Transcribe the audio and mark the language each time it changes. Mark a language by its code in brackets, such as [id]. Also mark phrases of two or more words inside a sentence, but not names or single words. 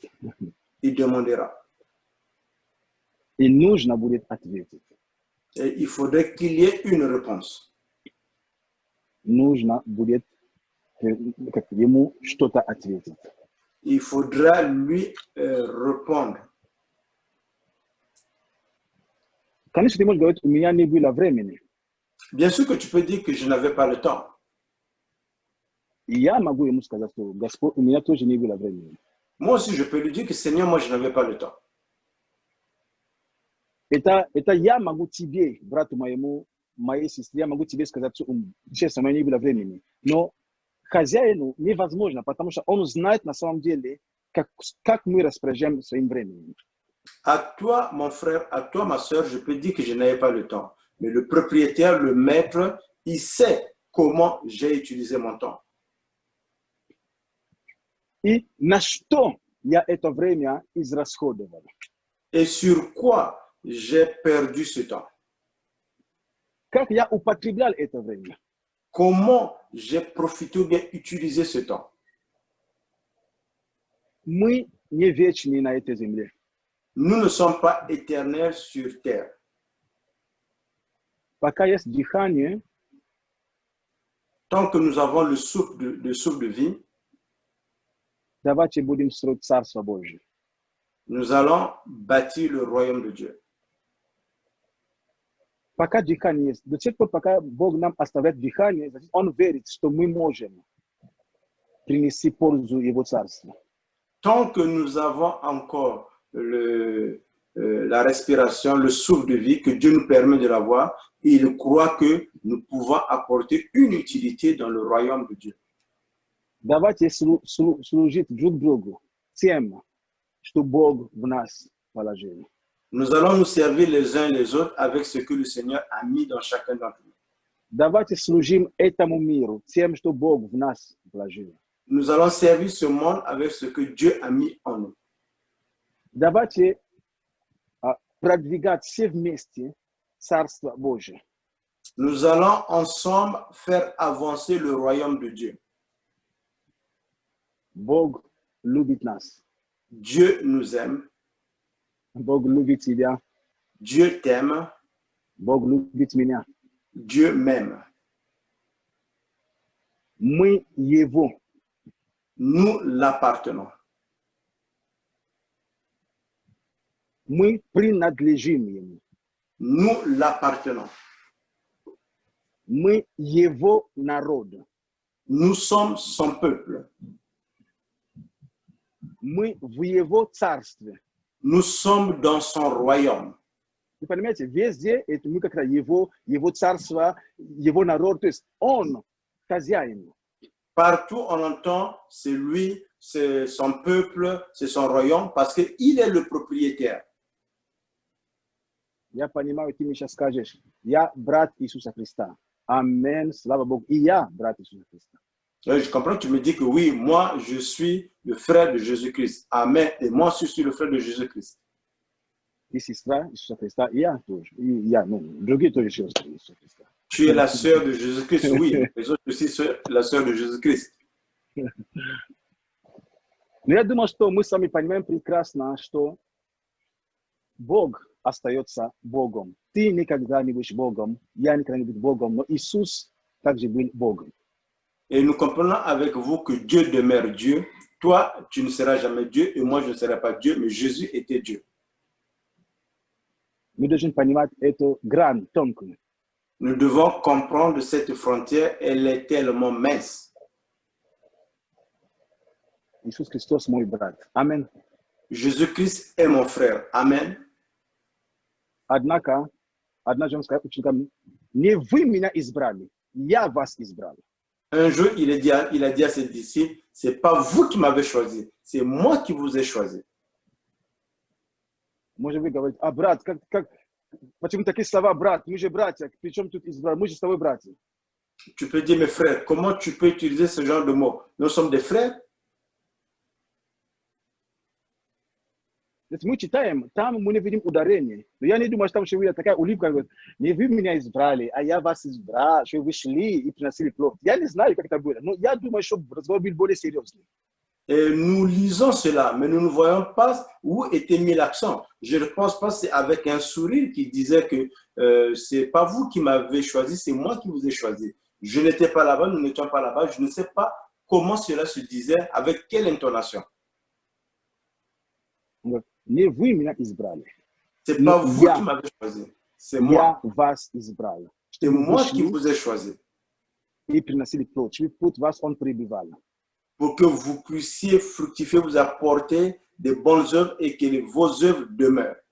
[fr] Il demandera. [ru] И нужно будет ответить. [fr] Et il faudrait qu'il y ait une réponse. [ru] Нужно будет ему что-то ответить. [fr] Il faudra lui répondre. [ru] Конечно, ты можешь говорить, у меня не было времени. [fr] Bien sûr que tu peux dire que je n'avais pas le temps. [ru] И я могу ему сказать, что Господь, у меня тоже не было времени. [fr] Moi aussi, je peux lui dire que Seigneur, moi, je n'avais pas le temps. [ru] Это я могу тебе, брату моему, моей сестре, я могу тебе сказать, что честно, у меня не было времени. Но хозяину невозможно, потому что он знает на самом деле, как мы распоряжаем своим временем. [fr] À toi, mon frère, à toi, ma soeur, je peux dire que je n'avais pas le temps. Mais le propriétaire, le maître, il sait comment j'ai utilisé mon temps. [ru] И на что я это время израсходовал? [fr] Et sur quoi j'ai perdu ce temps? [ru] Как я употреблял это время? [fr] Comment j'ai profité ou bien utilisé ce temps? [ru] Мы не вечны на этой земле. [fr] Nous ne sommes pas éternels sur terre. [ru] Пока есть дыхание, [fr] Tant que nous avons le souffle de vie, [ru] давайте будем строить Царство Божие. [fr] nous allons bâtir le royaume de Dieu. [ru] Пока дыхание есть, до тех пор, пока Бог нам оставляет дыхание, значит, Он верит, что мы можем принести пользу Его Царству. [fr] Tant que nous avons encore la respiration, le souffle de vie, que Dieu nous permet de l'avoir, il croit que nous pouvons apporter une utilité dans le royaume de Dieu. [ru] Давайте служить друг другу тем, что Бог в нас положил. [fr] Nous allons nous servir les uns les autres avec ce que le Seigneur a mis dans chacun d'entre nous. [ru] Давайте служим этому миру тем, что Бог в нас положил. [fr] Nous allons servir ce monde avec ce que Dieu a mis en nous. [ru] Давайте продвигать все вместе Царство Божие. [fr] Nous allons ensemble faire avancer le royaume de Dieu. [ru] Бог любит нас. [fr] Dieu nous aime. [ru] Бог любит тебя. [fr] Dieu t'aime. [ru] Бог любит меня. [fr] Dieu m'aime. [ru] Мы Его. [fr] Nous l'appartenons. [ru] Мы принадлежим Ему. [fr] nous l'appartenons. [ru] Мы Его народ. [fr] Nous sommes son peuple. [ru] Мы в Его царстве. [fr] Nous sommes dans son royaume. [ru] Вы понимаете, везде это мы как-то Его царство, Его народ, то есть Он хозяин. [fr] Partout on entend, c'est lui, c'est son peuple, c'est son royaume, parce qu'il est le propriétaire. [ru] Я понимаю, ты мне сейчас скажешь, я брат Иисуса Христа. Амен, слава Богу. И я брат Иисуса Христа. [fr] Je comprends que tu me dis que oui, moi, je suis le frère de Jésus-Christ. Amen. Et moi aussi, je suis le frère de Jésus-Christ. [ru] Ты сестра Иисуса Христа, и я тоже. И я, ну, другие тоже сестры Иисуса Христа. [fr] Tu es la sœur de Jésus-Christ, oui. Les autres aussi, la sœur de Jésus-Christ. [ru] Но я думаю, что мы с вами понимаем прекрасно, что Бог остается Богом. Ты никогда не будешь Богом, я никогда не буду Богом, но Иисус также был Богом. [fr] Et nous comprenons avec vous que Dieu demeure Dieu. Toi, tu ne seras jamais Dieu et moi, je ne serai pas Dieu, mais Jésus était Dieu. [ru] Мы должны понимать эту грань тонкую. [fr] Nous devons comprendre cette frontière, elle est tellement mince. [ru] Иисус Христос мой брат. Амин. [fr] Jésus-Christ est mon frère. Amen. [ru] Однако, одна женская сказала ученикам, не вы меня избрали, я вас избрал. [fr] Un jour, il a dit à ses disciples, c'est pas vous qui m'avez choisi, c'est moi qui vous ai choisi. [ru] Может быть, говорит, а брат, почему такие слова, брат, мы же братья, при чем тут избрал, мы же с тобой братья. [fr] Tu peux dire, mes frères, comment tu peux utiliser ce genre de mots? Nous sommes des frères. [ru] Мы читаем, там мы не видим ударения. Но я не думаю, что там еще такая улыбка, говорит, не вы меня избрали, а я вас избрал, что вы шли и приносили плод. Я не знаю, как это было, но я думаю, что разговор был более серьезный. [fr] Et nous lisons cela, mais nous ne voyons pas où était mis l'accent. Je ne pense pas que c'est avec un sourire qui disait que c'est pas vous qui m'avez choisi, c'est moi qui vous ai choisi. Je n'étais pas là-bas, nous n'étions pas là-bas, je ne sais pas comment cela se disait, avec quelle intonation. [ru] Не вы меня избрали. [fr] C'est pas vous qui m'avez choisi, c'est moi. [ru] Я вас избрал. [fr] C'est moi qui vous ai choisi. [ru] И приносили плод, чтобы плод вас он прибивал. [fr] Pour que vous puissiez fructifier, vous apporter des bonnes œuvres et que vos œuvres demeurent.